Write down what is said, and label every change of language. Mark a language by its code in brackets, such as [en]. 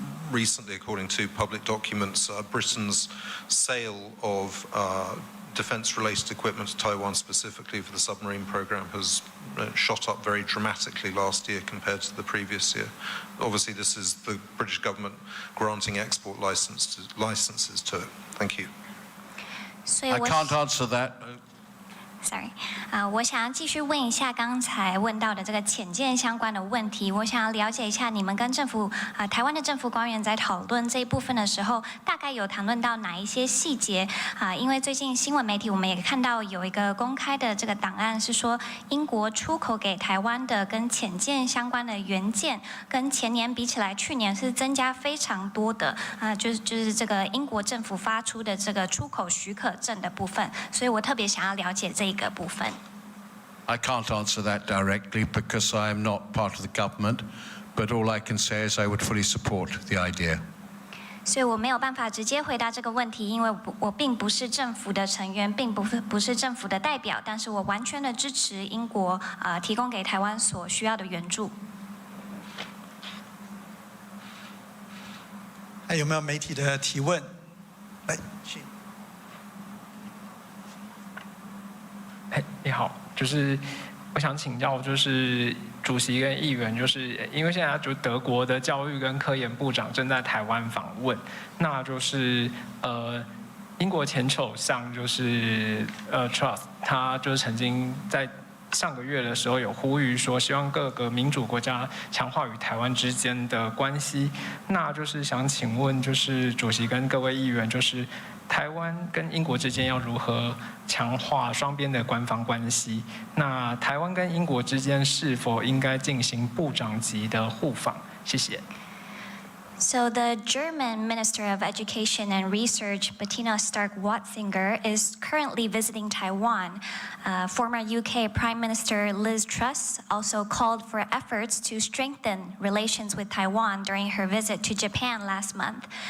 [en] Recently, according to public documents, Britain's sale of defense-related equipment to Taiwan, specifically for the submarine program, has shot up very dramatically last year compared to the previous year. Obviously, this is the British government granting export licenses to it. Thank you. I can't answer that. Sorry， [zh] 我想要继续问一下刚才问到的这个潜舰相关的问题。我想要了解一下，你们跟台湾的政府官员在讨论这一部分的时候，大概有谈论到哪一些细节？因为最近新闻媒体我们也看到有一个公开的这个档案，是说英国出口给台湾的跟潜舰相关的元件，跟前年比起来，去年是增加非常多的。就是这个英国政府发出的这个出口许可证的部分，所以我特别想要了解这一个部分。 [en] I can't answer that directly because I am not part of the government, but all I can say is I would fully support the idea. [zh] 所以我没有办法直接回答这个问题，因为我并不是政府的成员，并不是政府的代表，但是我完全的支持英国提供给台湾所需要的援助。还有没有媒体的提问？来，请。你好，就是我想请教，就是主席跟议员，就是因为现在就德国的教育跟科研部长正在台湾访问，那就是英国前首相就是Truss， 他就是曾经在上个月的时候有呼吁说，希望各个民主国家强化与台湾之间的关系。那就是想请问，就是主席跟各位议员，就是台湾跟英国之间要如何强化双边的官方关系？那台湾跟英国之间是否应该进行部长级的互访？谢谢。 [en] So the German Minister of Education and Research, Bettina Stark-Watzinger, is currently visiting Taiwan. Former UK Prime Minister Liz Truss also called for efforts to strengthen relations with Taiwan during her visit to Japan last month.